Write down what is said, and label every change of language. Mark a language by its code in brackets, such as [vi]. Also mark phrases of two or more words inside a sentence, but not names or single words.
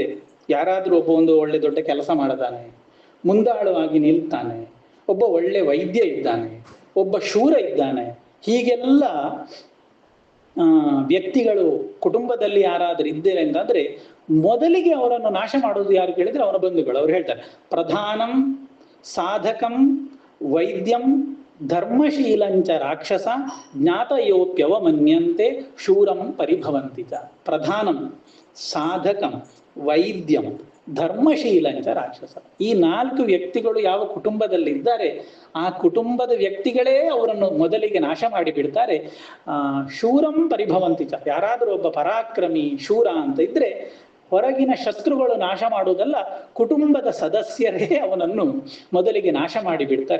[kn] ಯಾರಾದ್ರೂ ಒಬ್ಬ ಒಂದು ಒಳ್ಳೆ ದೊಡ್ಡ ಕೆಲಸ ಮಾಡತಾನೆ, ಮುಂದಾಳುವಾಗಿ ನಿಲ್ತಾನೆ, ಒಬ್ಬ ಒಳ್ಳೆ ವೈದ್ಯ ಇದ್ದಾನೆ, ಒಬ್ಬ ಶೂರ ಇದ್ದಾನೆ, ಹೀಗೆಲ್ಲ ವ್ಯಕ್ತಿಗಳು ಕುಟುಂಬದಲ್ಲಿ ಯಾರಾದ್ರೂ ಇದ್ದೇವೆ ಅಂತಂದ್ರೆ ಮೊದಲಿಗೆ ಅವರನ್ನು ನಾಶ ಮಾಡೋದು ಯಾರು ಕೇಳಿದ್ರೆ ಅವನ ಬಂಧುಗಳು. ಅವ್ರು ಹೇಳ್ತಾರೆ, [sa] ಪ್ರಧಾನಂ ಸಾಧಕಂ ವೈದ್ಯಂ ಧರ್ಮಶೀಲಂಚ ರಾಕ್ಷಸ ಜ್ಞಾತಯೋಪ್ಯವಮನ್ಯಂತೆ ಶೂರಂ ಪರಿಭವಂತಿ ಚ. ಪ್ರಧಾನಂ ಸಾಧಕಂ ವೈದ್ಯಂ ಧರ್ಮಶೀಲಂಚ ರಾಕ್ಷಸ. [kn] ಈ 4 ವ್ಯಕ್ತಿಗಳು ಯಾವ ಕುಟುಂಬದಲ್ಲಿ ಇದ್ದಾರೆ ಆ ಕುಟುಂಬದ ವ್ಯಕ್ತಿಗಳೇ ಅವರನ್ನು ಮೊದಲಿಗೆ ನಾಶ ಮಾಡಿ ಬಿಡ್ತಾರೆ. [sa] ಶೂರಂ ಪರಿಭವಂತಿ ಚ. [kn] ಯಾರಾದರೂ ಒಬ್ಬ ಪರಾಕ್ರಮಿ ಶೂರ ಅಂತ ಇದ್ರೆ ಹೊರಗಿನ ಶತ್ರುಗಳು ನಾಶ ಮಾಡುವುದಲ್ಲ, ಕುಟುಂಬದ ಸದಸ್ಯರೇ ಅವನನ್ನು ಮೊದಲಿಗೆ ನಾಶ ಮಾಡಿ ಬಿಡ್ತಾರೆ.